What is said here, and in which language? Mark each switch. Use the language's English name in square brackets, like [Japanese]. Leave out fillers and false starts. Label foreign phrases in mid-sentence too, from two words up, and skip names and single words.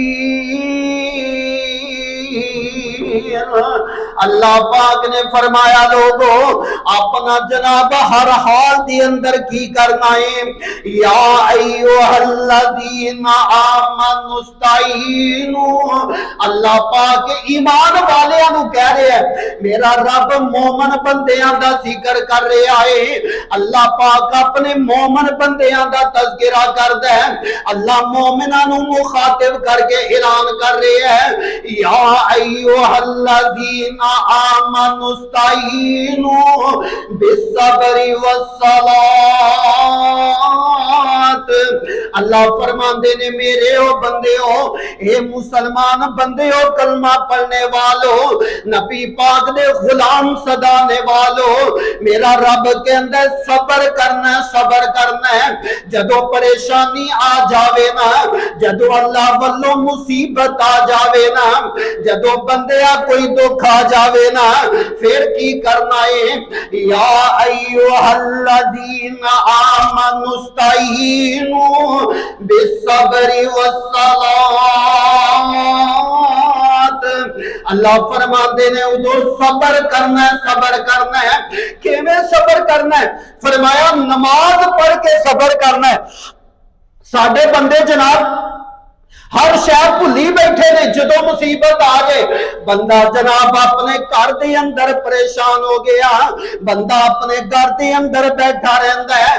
[Punjabi] اللہ پاک نے فرمایا لوگو اپنا جناب ہر حال دی اندر کی کرنا ہے، یا [Arabic] ایھا الذین آمنوا استعینوا، [Punjabi] اللہ پاک ایمان والیاں نو کہہ رہے ہیں، میرا رب مومن بندیاں دا ذکر کر رہا ہے، اللہ پاک اپنے مومن بندیاں دا تذکرہ کردا ہے، اللہ مومناں نو مخاطب کر کے اعلان کر رہے ہیں، [Arabic] يا أيها الذين آمنوا استعينوا بالصبر والصلاة. [Punjabi] ਅੱਲਾਹ ਫ਼ਰਮਾਉਂਦੇ ਨੇ ਮੇਰੇ ਓ ਬੰਦੇ ਹੋ, ਏ ਮੁਸਲਮਾਨ ਬੰਦੇ ਹੋ, ਕਲਮਾ ਪੜ੍ਹਨ ਵਾਲਿਓ, ਨਬੀ ਪਾਕ ਦੇ ਗ਼ੁਲਾਮ ਸਦਾਉਣ ਵਾਲਿਓ, ਮੇਰਾ ਰੱਬ ਕੇ ਅੰਦਰ ਸਬਰ ਕਰਨਾ, ਸਬਰ ਕਰਨਾ ਹੈ। ਜਦੋਂ ਪਰੇਸ਼ਾਨੀ ਆ ਜਾਵੇ ਨਾ, ਜਦੋਂ ਅੱਲਾਹ ਵੱਲੋਂ ਮੁਸੀਬਤ ਆ ਜਾਵੇ ਨਾ, ਜਦੋਂ ਬੰਦਿਆਂ ਕੋਈ ਦੁੱਖ ਆ ਜਾਵੇ ਨਾ, ਫਿਰ ਕੀ ਕਰਨਾ ਹੈ? [Arabic] يا أيها الذين آمنوا استعينوا بالصبر والصلاة. [Punjabi] ਅੱਲਾਹ ਫ਼ਰਮਾਉਂਦੇ ਨੇ ਉਦੋਂ ਸਬਰ ਕਰਨਾ ਹੈ, ਸਬਰ ਕਰਨਾ ਹੈ, सबर करना है। ਕਿਵੇਂ ਸਬਰ ਕਰਨਾ ਹੈ? ਫ਼ਰਮਾਇਆ ਨਮਾਜ਼ ਪੜ੍ਹ ਕੇ ਸਬਰ ਕਰਨਾ ਹੈ। ਸਾਡੇ ਬੰਦੇ ਜਨਾਬ ਹਰ ਸ਼ੈ ਭੁੱਲੀ ਬੈਠੇ ਨੇ, ਜਦੋਂ ਮੁਸੀਬਤ ਆ ਜਾਏ ਬੰਦਾ ਜਨਾਬ ਅਪਣੇ ਘਰ ਕੇ ਅੰਦਰ ਪਰੇਸ਼ਾਨ ਹੋ ਗਿਆ, ਬੰਦਾ ਅਪਣੇ ਘਰ ਕੇ ਅੰਦਰ ਬੈਠਾ ਰਹਿੰਦਾ ਹੈ।